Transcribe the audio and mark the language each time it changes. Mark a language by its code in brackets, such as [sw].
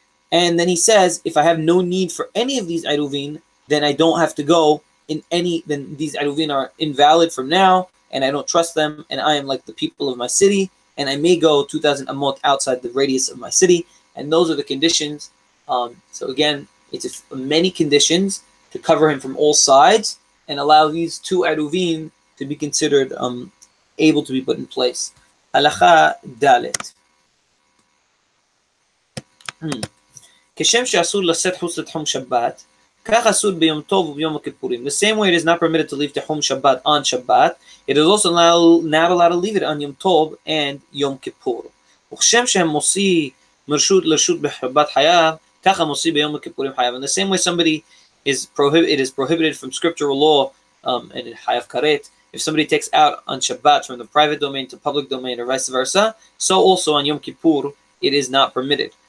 [en] And then he says, if I have no need for any of these Eruvin, then I don't have to go in any, then these Eruvin are invalid from now, and I don't trust them, and I am like the people of my city, and I may go 2,000 amot outside the radius of my city, and those are the conditions. So again, it's many conditions to cover him from all sides and allow these two Eruvin to be considered able to be put in place. Halacha dalet. [he] כשם שאסור לשאת חוץ לתחום שבת, כך אסור ביום טוב וביום הכיפורים. [en] The same way it is not permitted to leave תחום Shabbat on Shabbat, it is also not allowed to leave it on Yom Tov and Yom Kippur. [he] וכשם שמוציא מרשות לרשות בשבת חייב, ככה מוציא ביום הכיפורים חייב. [en] In the same way somebody it is prohibited from scriptural law, and in Hayav Karet, if somebody takes out on Shabbat from the private domain to public domain or vice versa, so also on Yom Kippur it is not permitted.